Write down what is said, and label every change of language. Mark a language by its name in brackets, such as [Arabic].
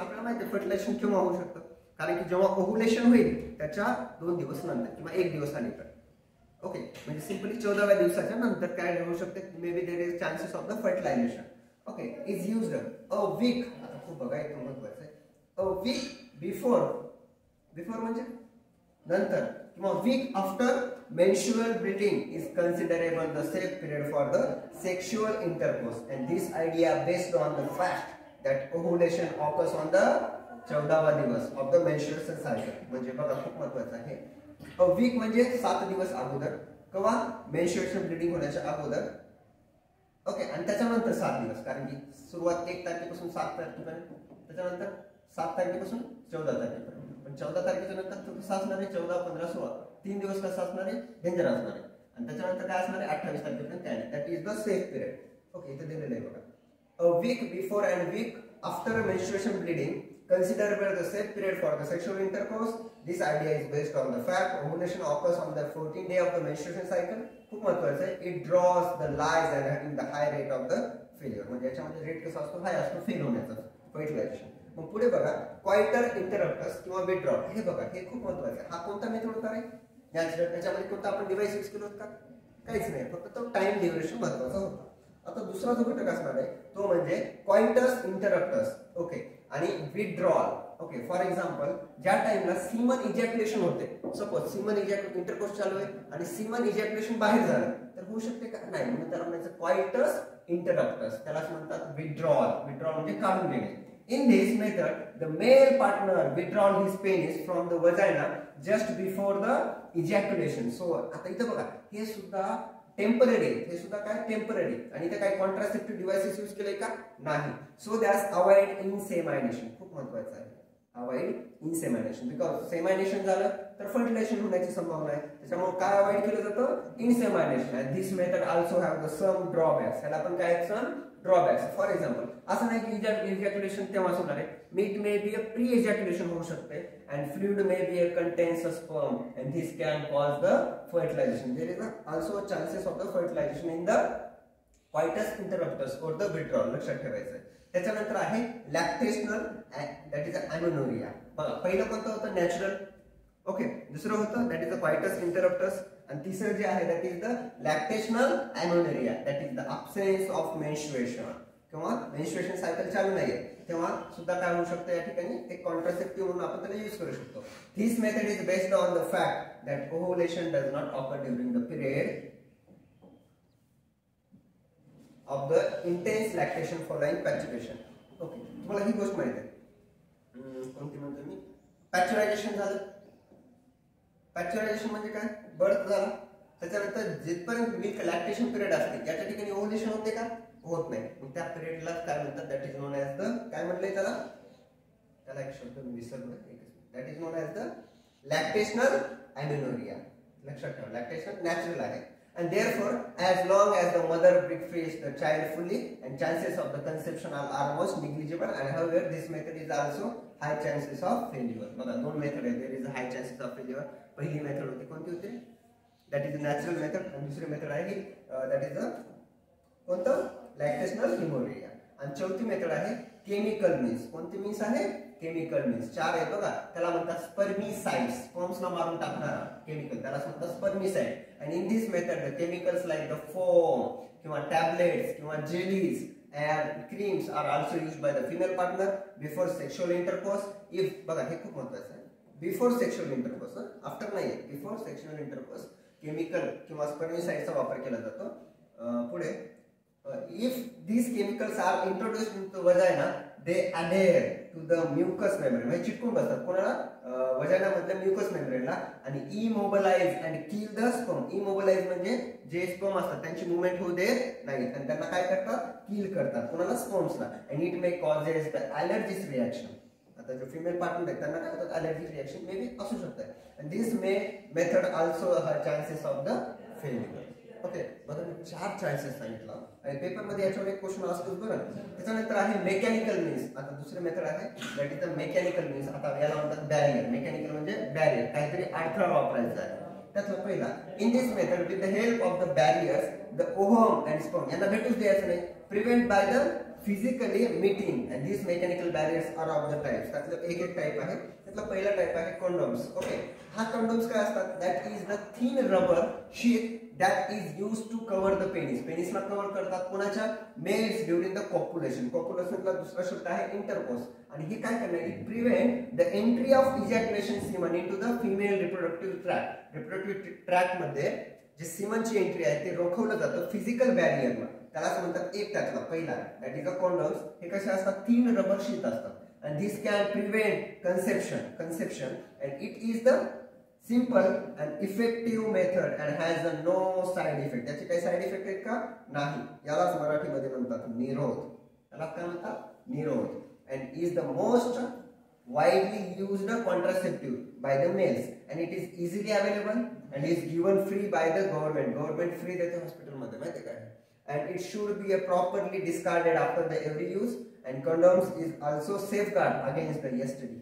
[Marathi] आपल्याला माहिती आहे फर्टिलायझेशन केव्हा होऊ शकतं? कारण की जेव्हा ओव्हुलेशन होईल त्याच्या 2 दिवस नंतर किंवा 1 दिवसानंतर. ओके. म्हणजे सिंपली 14व्या दिवसाच्या नंतर काय होऊ शकते? [English] May be there is chances of the fertilization. Okay. Is used a week. [Marathi] आता खूप बघा, इथं महत्त्वाचं आहे. [English] A week before. [Marathi] बिफोर म्हणजे नंतर, किंवा [English] week after menstrual bleeding is considerable the safe period for the sexual intercourse, and this idea based on the fact that ovulation occurs on the [Marathi] 14वा दिवस [English] of the menstruation cycle. [Marathi] म्हणजे बघा, खूप महत्त्वाचं आहे. A week म्हणजे 7 दिवस अगोदर किंवा मेन्स्ट्रुएशन ब्लीडिंग होण्याच्या अगोदर. ओके. आणि त्याच्यानंतर 7 दिवस, कारण की सुरुवात 1 तारखेपासून 7 तारखेपर्यंत, त्याच्यानंतर 7 तारखेपासून 14 तारखेपर्यंत. पण 14 तारखेच्या नंतर कसं असणार आहे? 14, 15, 16 3 दिवस कसं असणार आहे? डेंजर असणार आहे. आणि त्याच्यानंतर काय असणार आहे? 28 तारखेपर्यंत काय? [English] That is the safe period. [Marathi] Okay. इथे दिलेलं आहे बघा. [English] A week before and week after menstruation bleeding considerable the safe period for the sexual intercourse. This idea is based on the fact ovulation occurs on the 14th day of the menstruation cycle. [Marathi] खूप महत्त्वाचं आहे. [English] It draws the lies and having the high rate of the failure. [Marathi] म्हणजे याच्यामध्ये rate कसा असतो? हाय असतो fail होण्याचा, fertilisation. मग पुढे बघा, क्वाइटर इंटरप्टस किंवा विथड्रॉल. हे बघा, हे खूप महत्त्वाचं आहे. हा कोणता मेथड होता रे? नॅचरल. त्याच्यामध्ये कोणता आपण डिव्हाइस यूज केला होता? काहीच नाही, फक्त तो टाइम ड्युरेशन महत्त्वाचा होता. आता दुसरा जो घटक असणार आहे तो म्हणजे क्वाइटस इंटरप्टस. ओके. आणि विथड्रॉल. ओके. [English] for example, [Marathi] ज्या टाइमला सीमन इजॅक्युलेशन होते, सपोज सीमन इंटरकोर्स चालू आहे आणि सीमन इजॅक्युलेशन बाहेर झालं, तर होऊ शकते का? नाही. म्हणून त्याला म्हणायचं क्वाइटस इंटरप्टस. त्यालाच म्हणतात विथड्रॉल. विथड्रॉल म्हणजे काढून घेणे. [English] In this method, the male partner withdraws his penis from the vagina just before the ejaculation. So, [Marathi] आता इथं बघा, हे सुद्धा टेम्पररी आहे. हे सुद्धा काय? टेम्पररी. आणि इथे काय कॉन्ट्रासेप्टिव्ह डिव्हाइसेस यूज केले का? नाही. [English] So that's avoid insemination. [Marathi] खूप महत्त्वाचं आहे. अवॉइड इनसेमायनेशन. बिकॉज सेमायनेशन झालं तर फर्टिलायझेशन होण्याची संभावना आहे. त्याच्यामुळे काय अवॉइड केलं जातं? इनसेमायनेशन. [English] And this method also have the some drawbacks. [Marathi] ह्याला आपण काय? सम ड्रॉबॅक्स. फॉर एक्झाम्पल, असं नाही की इजॅक्युलेशन तेव्हाच होणार आहे. [English] it may be a pre ejaculation [Marathi] होऊ शकते [English] And fluid may be a contains a sperm and this can cause the fertilization. There is also chances of the fertilization in the coitus interruptus or the withdrawal. [Marathi] लक्षात ठेवायचं आहे. त्याच्यानंतर आहे लॅक्टेशनल, that is अॅमेनोरिया. बघा, पहिलं कोणतं होतं? नॅचरल. ओके. दुसरं होतं [English] That is the coitus interruptus. [Marathi] आणि तिसरं जे आहे [English] That is the lactational amenorrhea. That is the absence of menstruation [Marathi] किंवा मेन्स्ट्रुएशन सायकल चालू नाहीये तेव्हा सुद्धा काय होऊ शकतं? या ठिकाणी एक कॉन्ट्रासेप्टिव्ह म्हणून आपण त्याला यूज करू शकतो. [English] This method is based on the fact that ovulation does not occur during the period of the intense lactation following pasteurization. [Marathi] Okay. तुम्हाला ही गोष्ट माहिती आहे. कोणती म्हणतो मी? पॅस्चरायझेशन झालं. पॅस्चरायझेशन म्हणजे काय? बर्थ झाला, त्याच्यानंतर जिथपर्यंत मिल्क लॅक्टेशन पिरियड असते त्याच्या ठिकाणी ओव्हुलेशन होते का? होत नाही. मग त्या पिरियडला काय म्हणतात? [English] that is known as the, [Marathi] काय म्हटलंय त्याला? त्याला एक शब्द मी विसरलो. [English] That is known as the lactational amenorrhea. [Marathi] लक्षात ठेवा, लॅक्टेशन नॅचरल आहे. [English] And therefore, as long as the mother breastfeeds the child fully, and chances of the conception are almost negligible. And however, this method is also high chances of failure. [Marathi] बघा, दोन method आहे. [English] There is a high chances of failure. [Marathi] पहिली method होती कोणती होती? [English] That is natural method. [Marathi] आणि दुसरी method आहे दॅट इज कोणतं? लॅक्टेशनल हिमोरेडिया. आणि चौथी मेथड आहे केमिकल मीन्स. कोणती मीन्स आहे? Chemical means. 4 आहे बघा. त्याला म्हणतात स्पर्मिसाइड्स. स्पर्म्सला मारून टाकणारा केमिकल त्याला म्हणतात स्पर्मिसाइड. [English] आणि in this method the chemicals like the foam [Marathi] किंवा [English] Tablets किंवा jellies and creams are also used by the female partner before sexual intercourse. If [Marathi] बघा हे खूप महत्त्वाचं आहे. बिफोर सेक्शुअल इंटरकोर्स, आफ्टर नाही. बिफोर सेक्शुअल इंटरकोर्स केमिकल किंवा स्पर्मिसाइडचा वापर केला जातो. पुढे [English] if these chemicals are introduced into vagina they adhere to the mucous membrane. [Marathi] म्हणजे चिटकून बसतात कोणाला? वजाना मधल्या म्युकस मेम्ब्रेनला. आणि [English] Immobilize and kill the sperm. [Marathi] Immobilise म्हणजे जे स्पर्म असतात त्यांची मुवमेंट होऊ देत नाहीत आणि त्यांना काय करतात? किल करतात. कोणाला? स्पर्म्सला. [English] And it may causes the allergic reaction. [Marathi] आता जो फिमेल पार्टनर आहे त्यांना काय होतात? [English] allergic reaction may be [Marathi] असू शकतात. [English] And this method also have chances of the failure. [Marathi] Okay, बघा मी 4 चान्सेस सांगितलं आणि पेपरमध्ये याच्यावर एक क्वेश्चन असतोच बरं. त्याच्यानंतर आहे मेकॅनिकल मीन्स. आता दुसरे मेथड आहे that is the mechanical means. आता याला म्हणतात बॅरियर. मेकॅनिकल म्हणजे बॅरियर, काहीतरी अडथळा वापरायचा आहे. त्यातला पहिला [English] in this method with the help of the barriers the ovum and sperm [Marathi] यांना भेटूच द्यायचं नाही. [English] Prevent by the physically meeting and this mechanical barriers are of the types. [Marathi] त्यातलं एक टाइप आहे. त्यातला पहिला टाइप आहे कंडोम्स. ओके, हा कंडोम्स काय असतात? [English] That is the thin rubber sheet that is used to cover the penis. [Marathi] पेनिसला cover करतात कोणाच्या? [English] Males during the copulation. [Marathi] कॉप्युलेशनला दुसरा शब्द आहे इंटरकोर्स. आणि हे काय करणार? [English] It prevent the entry of ejaculation semen into the female reproductive tract. [Marathi] Reproductive tract मध्ये जे सीमनची एंट्री आहे ते रोखवलं जातं फिजिकल बॅरियरला. त्यालाच म्हणतात एक त्यातला पहिला [English] That is the condoms. [Marathi] हे कसे असतात? थिन रबर शीट असतात. [English] and this can prevent conception and it is the simple and effective method and has a no side effect. [Marathi] त्याचे काही साइड इफेक्ट आहेत का? नाही. यालाच मराठीमध्ये म्हणतात निरोध. याला काय म्हणतात? निरोध. [English] and is the most widely used contraceptive by the males and it is easily available and is given free by the government free [Marathi] देते हॉस्पिटल मध्ये माहिती काय? [English] and it should be a properly discarded after the every use and condoms is also safeguard against the STD.